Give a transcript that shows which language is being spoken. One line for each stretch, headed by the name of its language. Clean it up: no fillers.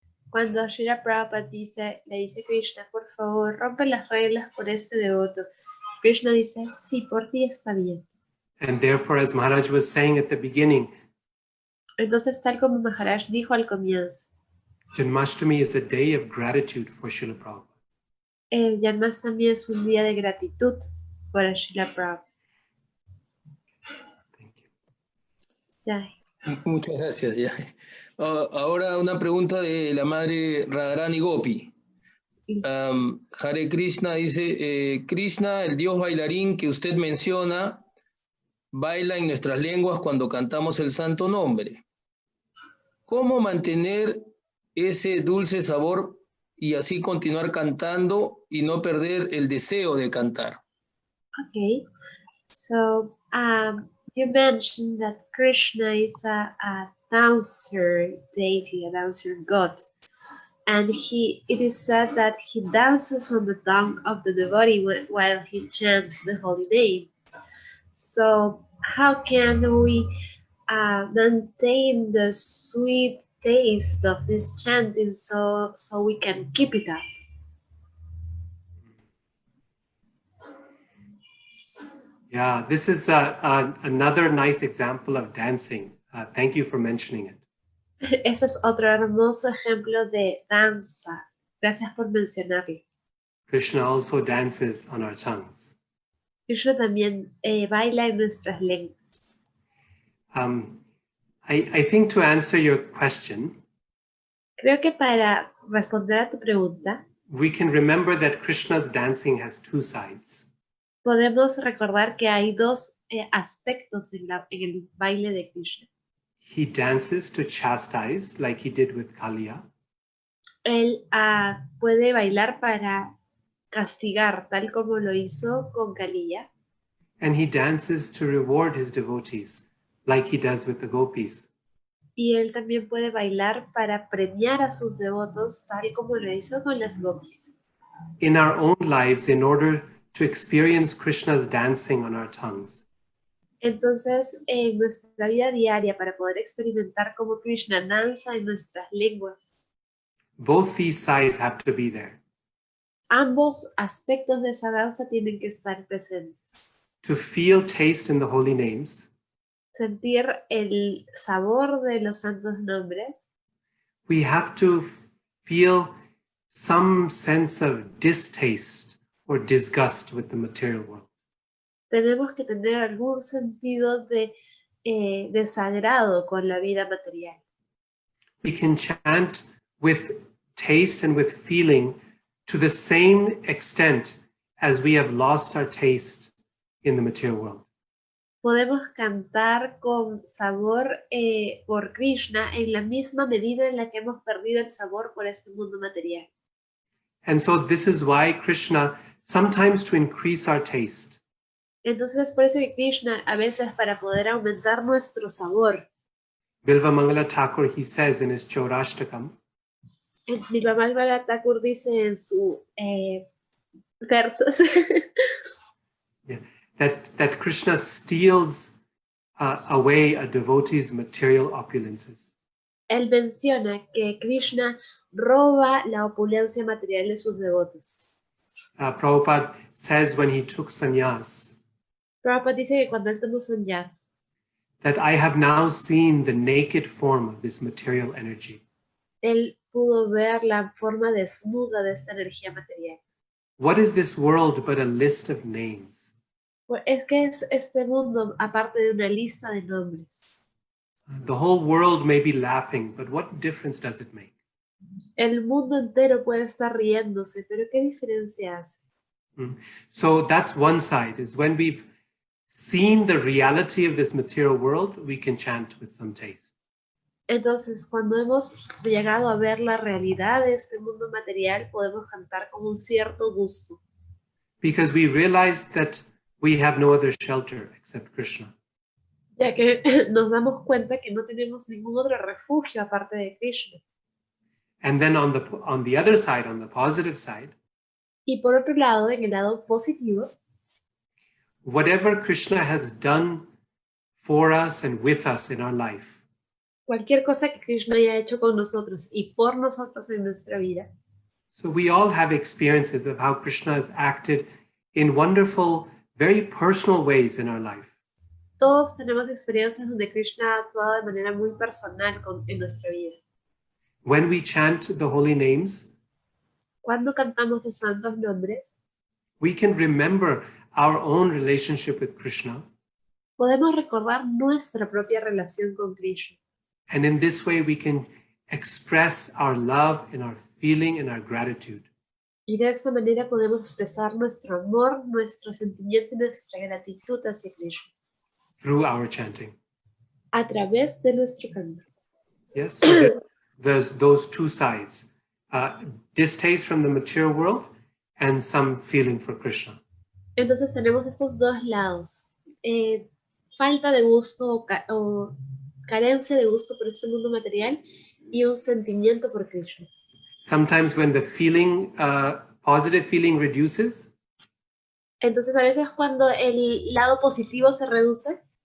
Spanish: Cuando Srila Prabhupada le dice a Krishna, por favor, rompe las reglas por este devoto, Krishna dice, sí, por ti está bien.
English: And therefore, as Maharaj was saying at the beginning,
Spanish: Entonces, tal como Maharaj dijo al comienzo,
English: Janmastami is a day of gratitude for Srila Prabhupada.
Spanish: el Janmastami es un día de gratitud para Srila Prabhupada.
English: Thank you.
Spanish: Ya. Muchas gracias. Ya. Ahora una pregunta de la madre Radharani Gopi. Hare Krishna dice, Krishna, el dios bailarín que usted menciona, baila en nuestras lenguas cuando cantamos el santo nombre. ¿Cómo mantener ese dulce sabor y así continuar cantando y no perder el deseo de cantar?
English: Okay, so you mentioned that Krishna is a dancer deity, a dancer god, and it is said that he dances on the tongue of the devotee while he chants the holy name. So how can we maintain the sweet taste of this chanting so we can keep it up? Yeah, this is another nice example of dancing. Thank you for mentioning it.
Spanish: Ese es otro hermoso ejemplo de danza. Gracias por mencionarlo.
English: Krishna also dances on our tongues.
Spanish: Krishna también baila en nuestras lenguas.
English: I think to answer your question,
Spanish: Creo que para responder a tu pregunta,
English: we can remember that Krishna's dancing has two sides.
Spanish: podemos recordar que hay dos aspectos en el baile de Krishna.
English: He dances to chastise, like he did with Kaliya.
Spanish: Él puede bailar para castigar, tal como lo hizo con Kaliya.
English: And he dances to reward his devotees, like he does with the gopis.
Spanish: Y él también puede bailar para premiar a sus devotos, tal como lo hizo con las gopis.
English: In our own lives, in order to experience Krishna's dancing on our tongues,
Spanish: Entonces, en nuestra vida diaria, para poder experimentar cómo Krishna danza en nuestras lenguas,
English: both these sides have to be there.
Spanish: ambos aspectos de esa danza tienen que estar presentes.
English: To feel taste in the holy names,
Spanish: Sentir el sabor de los santos nombres,
English: we have to feel some sense of distaste or disgust with the material world.
Spanish: tenemos que tener algún sentido de desagrado con la vida material.
English: We can chant with taste and with feeling to the same extent as we have lost our taste in the material world.
Spanish: Podemos cantar con sabor por Krishna en la misma medida en la que hemos perdido el sabor por este mundo material.
English: And so this is why Krishna, sometimes to increase our taste,
Spanish: Entonces es por eso que Krishna, a veces para poder aumentar nuestro sabor,
English: Bilva Mangala Thakur, he says in his Chaurashtakam,
Spanish: Nirvamal Thakur dice en su versos
English: yeah, that Krishna steals away a devotee's material opulences.
Spanish: Él menciona que Krishna roba la opulencia material de sus devotos.
English: Prabhupada says when he took sannyas,
Spanish: Prabhupada dice que cuando él tomó sannyas,
English: that I have now seen the naked form of this material energy.
Spanish: él pudo ver la forma desnuda de esta energía material.
English: What is this world but a list of names?
Spanish: Pues es que es este mundo aparte de una lista de nombres.
English: The whole world may be laughing, but what difference does it make?
Spanish: El mundo entero puede estar riéndose, pero ¿qué diferencia hace?
English: So that's one side, is when we've seen the reality of this material world, we can chant with some taste.
Spanish: Entonces, cuando hemos llegado a ver la realidad de este mundo material, podemos cantar con un cierto gusto.
English: Because we realize that we have no other shelter except Krishna.
Spanish: Ya que nos damos cuenta que no tenemos ningún otro refugio aparte de Krishna.
English: And then on the other side, on the positive side,
Spanish: Y por otro lado, en el lado positivo,
English: whatever Krishna has done for us and with us in our life,
Spanish: cualquier cosa que Krishna haya hecho con nosotros y por nosotros en nuestra vida.
English: so we all have experiences of how Krishna has acted in wonderful, very personal ways in our life.
Spanish: Todos tenemos experiencias donde Krishna ha actuado de manera muy personal en nuestra vida.
English: When we chant the holy names,
Spanish: Cuando cantamos los santos nombres,
English: we can remember our own relationship with Krishna.
Spanish: podemos recordar nuestra propia relación con Krishna.
English: And in this way, we can express our love and our feeling and our gratitude.
Spanish: Y de esa manera podemos expresar nuestro amor, nuestro sentimiento y nuestra gratitud hacia Krishna.
English: Through our chanting.
Spanish: A través de nuestro canto.
English: Yes, so there's those two sides, distaste from the material world and some feeling for Krishna.
Spanish: Entonces tenemos estos dos lados, falta de gusto o carencia de gusto por este mundo material y un sentimiento por Krishna.
English: Sometimes when the feeling, positive feeling reduces,
Spanish: Entonces a veces cuando el lado positivo se reduce,